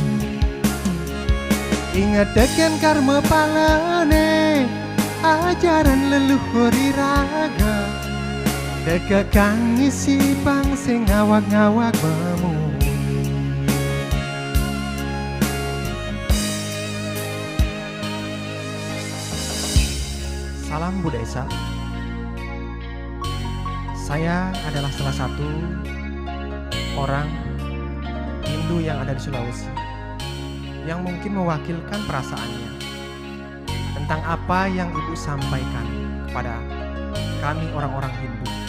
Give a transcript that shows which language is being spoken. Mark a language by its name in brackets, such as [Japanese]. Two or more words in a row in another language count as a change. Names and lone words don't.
[Balinese] Ingat deken karma palane ajaran leluhur iraga, deka kang isi pang sing ngawak-ngawak memunyi. [Indonesian] Salam Bu Desa. Saya adalah salah satu orang Hindu yang ada di Sulawesi yang mungkin mewakilkan perasaannya tentang apa yang Ibu sampaikan kepada kami orang-orang Hindu.